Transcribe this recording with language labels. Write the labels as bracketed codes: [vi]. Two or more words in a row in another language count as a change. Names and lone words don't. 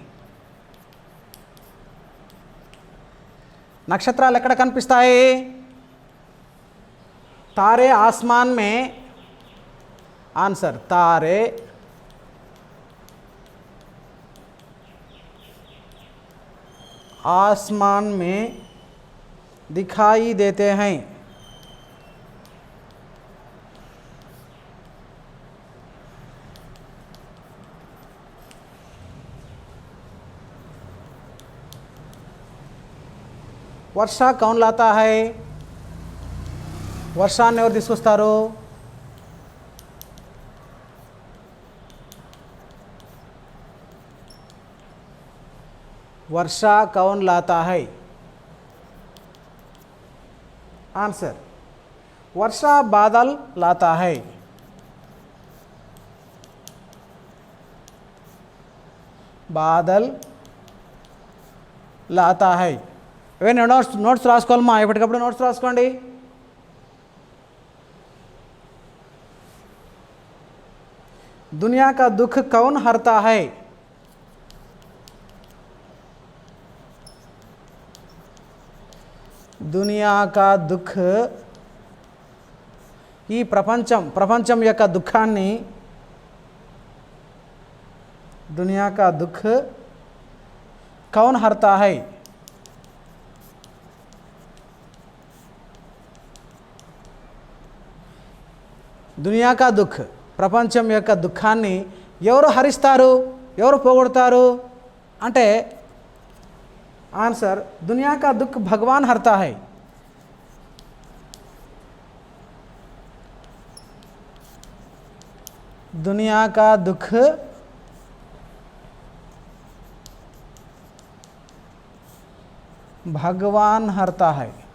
[te] నక్షత్రాలు ఎక్కడ కనిపిస్తాయి? [hi] तारे आसमान में. आंसर तारे आसमान में दिखाई देते हैं. वर्षा कौन लाता है? [te] వర్షాన్ని ఎవరు తీసుకొస్తారు? [hi] वर्षा कौन लाता है? आंसर वर्षा बादल लाता है. बादल लाता है. [te] ఇవన్నీ నోట్స్ రాసుకోవాలమ్మా, ఎప్పటికప్పుడు నోట్స్ రాసుకోండి. [hi] दुनिया का दुख कौन हरता है? दुनिया का दुख, [te] ఈ ప్రపంచం యొక్క దుఃఖాన్ని, [hi] दुनिया का दुख कौन हरता है? दुनिया का दुःख, [te] ప్రపంచం యొక్క దుఃఖాన్ని ఎవరు హరిస్తారు, ఎవరు పోగొడతారు అంటే ఆన్సర్ [hi] दुनिया का दुःख भगवान हरता है. दुनिया का दुख भगवान हरता है.